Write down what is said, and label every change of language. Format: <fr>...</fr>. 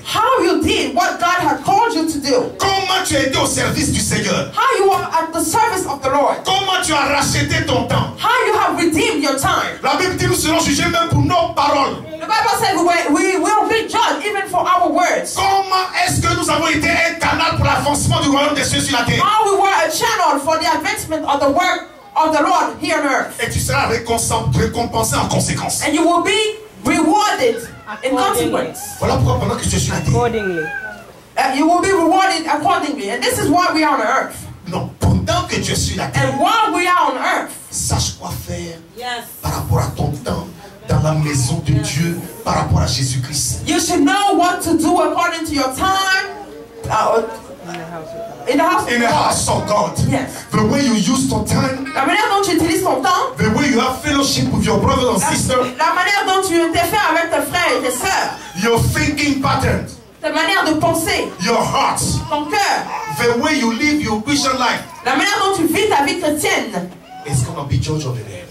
<en>How you did what God had called you to do.</en> <fr>Comment tu as été au service du Seigneur.</fr> <en>How you are at the service of the Lord.</en> <fr>Comment tu as racheté ton temps.</fr> <en>How you have redeemed your time.</en> <fr>La Bible dit nous serons jugés même pour nos paroles.</fr> <en>The Bible says we will be judged even for our words.</en> <fr>Comment est-ce que nous avons été un canal pour l'avancement du royaume des cieux sur la terre?</fr> <en>How we were a channel for the advancement of the work of the Lord here on earth.</en> <fr>Et tu seras récompensé en conséquence.</fr> <en>And you will be rewarded in consequence.</en> <fr>Voilà pourquoi pendant que tu es sur la terre.</fr> <en>Accordingly. You will be rewarded accordingly. And this is why we are on earth.</en> <fr>Non, pendant que tu es sur la terre,</fr> <en>And while we are on earth,</en> <fr>sache quoi faire</fr> <en>Yes.</en> <fr>par rapport à ton temps dans la maison de Dieu, par rapport à Jésus-Christ.</fr> <en>you should know what to do according to your time in the house. In the house of God, Yes. the way you use ton time,</en> <fr>La manière dont tu utilises ton temps,</fr> <en>the way you have fellowship with your brothers and sisters,</en> <fr>la manière dont tu interfères avec tes frères et tes sœurs,</fr> <en>your thinking patterns,</en> <fr>ta manière de penser,</fr> <en>your heart,</en> <fr>ton cœur,</fr> <en>the way you live your Christian life,</en> <fr>la manière dont tu vis ta vie chrétienne,</fr> <en>it's going to be judged over there</en>